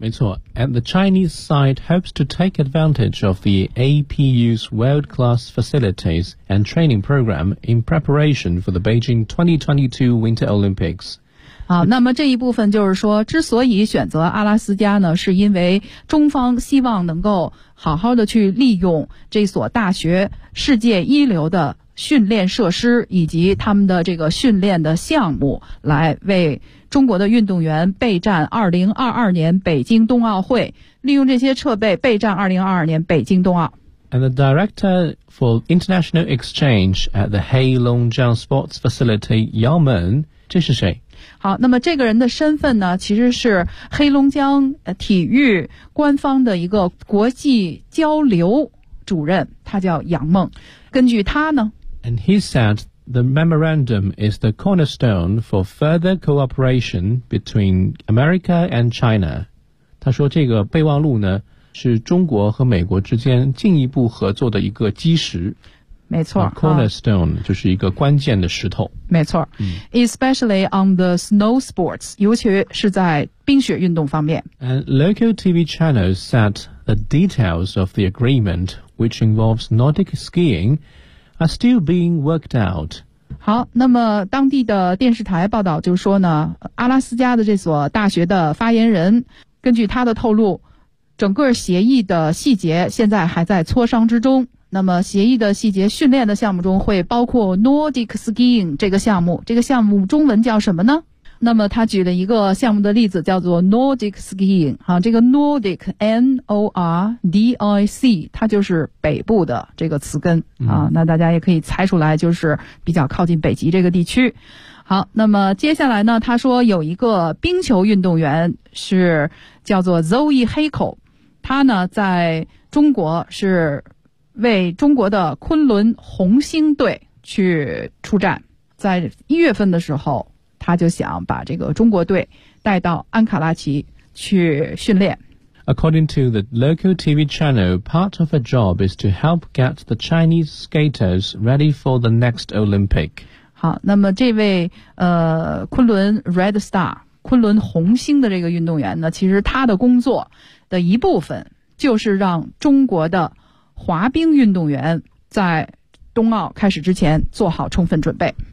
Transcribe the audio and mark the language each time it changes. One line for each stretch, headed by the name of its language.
Chinese: 没错，
English: And the Chinese side hopes to take advantage of the APU's world-class facilities and training program in preparation for the Beijing 2022 Winter Olympics。
Chinese: 好，那么这一部分就是说，之所以选择阿拉斯加呢，是因为中方希望能够好好的去利用这所大学世界一流的训练设施以及他们的这个训练的项目，来为中国的运动员备战2022年北京冬奥会，利用这些设备备战2022年北京冬奥。
English: And the director for international exchange at the Heilongjiang Sports Facility, Yao Men,
Chinese: 这是谁？好，那么这个人的身份呢，其实是黑龙江体育官方的一个国际交流主任，他叫杨梦。根据他呢
English: ，And he said the memorandum is the cornerstone for further cooperation between America and China.
Chinese: 他说这个备忘录呢，是中国和美国之间进一步合作的一个基石。没错 ,cornerstone,就是一个关键的石头。没错。
English: Especially on the snow sports,
Chinese: 尤其是在冰雪运动方面。
English: And local TV channels said the details of the agreement, which involves Nordic skiing, are still being worked out.
Chinese: 好，那么当地的电视台报道就说呢，阿拉斯加的这所大学的发言人，根据他的透露，整个协议的细节现在还在磋商之中。那么协议的细节，训练的项目中会包括 Nordic Skiing 这个项目，这个项目中文叫什么呢？那么他举了一个项目的例子，叫做 Nordic Skiing, 这个 Nordic, N-O-R-D-I-C, 它就是北部的这个词根，那大家也可以猜出来，就是比较靠近北极这个地区。好，那么接下来呢，他说有一个冰球运动员是叫做 Zoe Hakel, 他呢在中国是为中国的昆仑红星队去出战，在一月份的时候，他就想把这个中国队带到安卡拉奇去训练。
English: According to the local TV channel, part of her job is to help get the Chinese skaters ready for the next Olympic.
Chinese: 好，那么这位昆仑 Red Star, 昆仑红星的这个运动员呢，其实他的工作的一部分就是让中国的滑冰运动员在冬奥开始之前做好充分准备。